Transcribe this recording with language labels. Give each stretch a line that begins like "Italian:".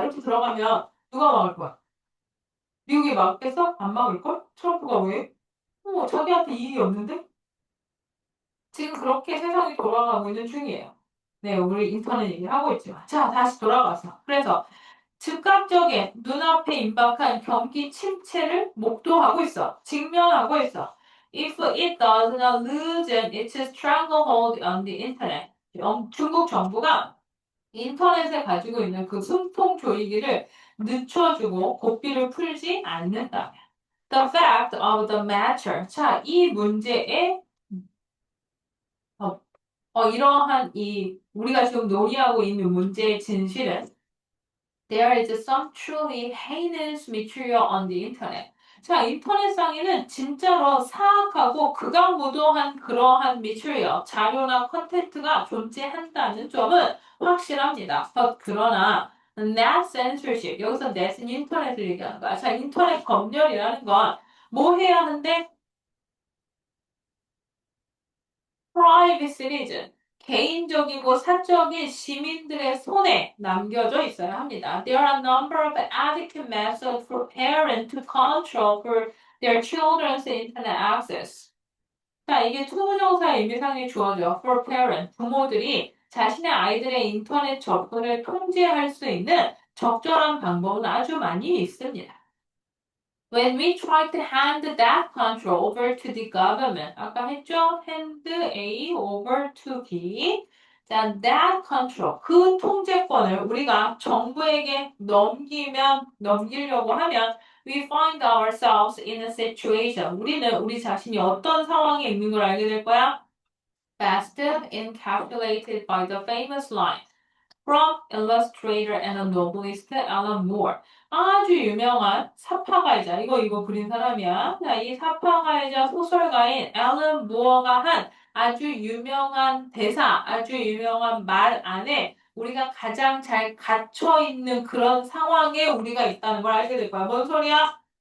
Korean: 이렇게 들어가면 누가 막을 거야? 미국이 막겠어? 안 막을걸? 트럼프가 왜? 자기한테 이익이 없는데? 지금 그렇게 세상이 돌아가고 있는 중이에요. 네, 우리 인터넷 얘기를 하고 있지만. 자, 다시 돌아가서. 그래서 즉각적인 눈앞에 임박한 경기 침체를 목도하고 있어. 직면하고 있어.
English: If it does not loosen its stranglehold on the internet.
Korean: 중국 정부가 인터넷에 가지고 있는 그 숨통 조이기를 늦춰주고 고삐를 풀지 않는다면.
English: The fact of the matter.
Korean: 자, 이 문제의 어, 이러한 이 우리가 지금 논의하고 있는 문제의 진실은
English: There is some truly heinous material on the internet.
Korean: 자, 인터넷상에는 진짜로 사악하고 극악무도한 그러한 material, 자료나 컨텐츠가 존재한다는 점은 확실합니다. 그러나 net censorship, 여기서 net은 인터넷을 얘기하는 거야. 자, 인터넷 검열이라는 건 뭐 해야 하는데? 프라이빗리즘, 개인적이고 사적인 시민들의 손에 남겨져 있어야 합니다.
English: There are a number of adequate methods for parents to control for their children's internet access.
Korean: 자, 이게 투부정사의 의미상에 주어져.
English: For parent,
Korean: 부모들이 자신의 아이들의 인터넷 접근을 통제할 수 있는 적절한 방법은 아주 많이 있습니다.
English: When we try to hand that control over to the government,
Korean: 아까 했죠?
English: hand A over to B. 자, that control,
Korean: 그 통제권을 우리가 정부에게 넘기려고 하면
English: we find ourselves in a situation.
Korean: 우리는 우리 자신이 어떤 상황에 있는 걸 알게 될 거야?
English: Best encapsulated by the famous line. From illustrator and a novelist Alan Moore.
Korean: 아주 유명한 사파가이자 이거 그린 사람이야. 자, 이 사파가이자 소설가인 앨런 무어가 한 아주 유명한 대사, 아주 유명한 말 안에 우리가 가장 잘 갇혀 있는 그런 상황에 우리가 있다는 걸 알게 될 거야. 뭔 소리야?